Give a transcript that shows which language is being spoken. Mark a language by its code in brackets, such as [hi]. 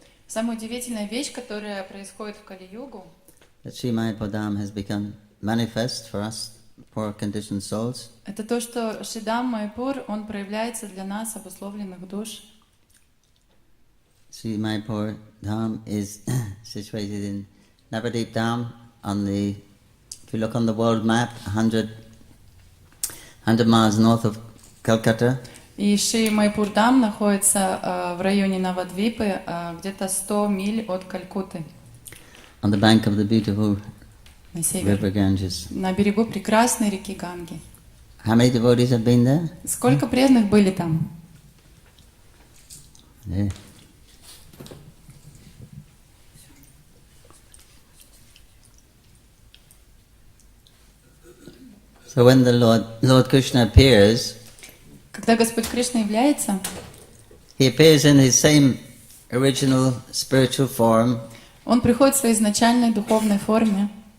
[ru] Самая удивительная вещь, которая происходит в Кали-югу, [en] That Sri Mayapur Dham has become manifest for us, poor conditioned souls. [ru] это то, что Шридхам Майапур, он проявляется для нас, обусловленных душ. [en] Sri Mayapur Dham is situated in Navadip Dham on the, if you look on the world map, 100 miles north of Calcutta. [ru] И Шри Майапур Dham находится в районе Навадвипы, где-то 100 миль от Калькутты. [en] On the bank of the beautiful [ru] На север. [en] river Ganges. [ru] На берегу прекрасной реки Ганги. [en] How many devotees have been there? [ru] Сколько преданных были там? [en] Yeah. So when the Lord Krishna appears, [ru] Когда Господь Кришна является, [en] he appears in his same original spiritual form, [ru] Он приходит в своей изначальной духовной форме.